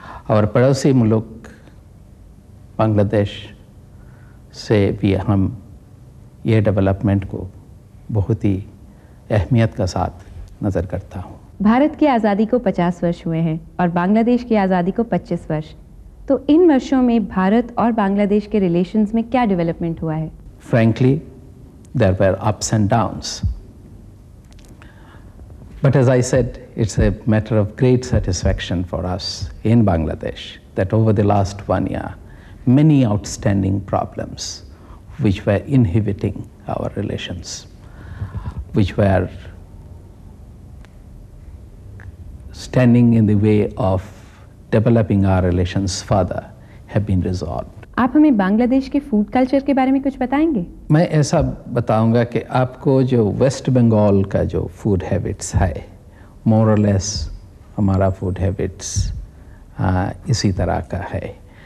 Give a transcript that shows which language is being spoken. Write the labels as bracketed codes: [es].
[hi] और पड़ोसी मुल्क बांग्लादेश से भी हम ये डेवलपमेंट को बहुत ही अहमियत का साथ नज़र करता हूँ। भारत की आज़ादी को 50 वर्ष हुए हैं और बांग्लादेश की आज़ादी को 25 वर्ष। तो इन वर्षों में भारत और बांग्लादेश के रिलेशंस में क्या डेवलपमेंट हुआ है? [en] Frankly, there were ups and downs. But as I said, it's a matter of great satisfaction for us in Bangladesh that over the last 1 year, many outstanding problems which were inhibiting our relations, which were standing in the way of developing our relations further, have been resolved. [hi] आप हमें बांग्लादेश के food culture के बारे में कुछ बताएंगे? मैं ऐसा बताऊंगा कि आपको जो वेस्ट बंगाल का जो फूड हैबिट्स है, मोर और लेस हमारा फूड हैबिट्स इसी तरह का है।